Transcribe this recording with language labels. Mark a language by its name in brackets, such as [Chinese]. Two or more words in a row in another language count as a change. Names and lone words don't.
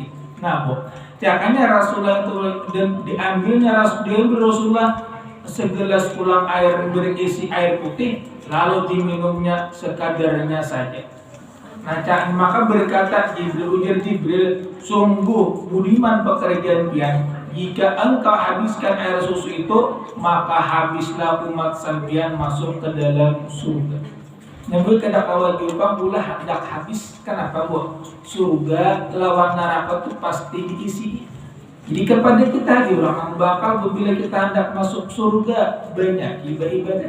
[Indonesian] Nah, bu, makanya Rasulullah itu dan diambilnya Rasulullah segelas pulang air berisi air putih, lalu diminumnya sekadarnya saja. Nah, maka berkata Jibril, sungguh budiman pekerjaan pian. Jika engkau habiskan air susu itu, maka habislah umat sampian masuk ke dalam surga. [Banjar] Nabi kada kawa jumpa pula hendak habis. [Indonesian] Kenapa bu? Surga lawan neraka itu pasti diisi. Jadi kepada kita orang bakal bila kita hendak masuk surga banyak ibadah.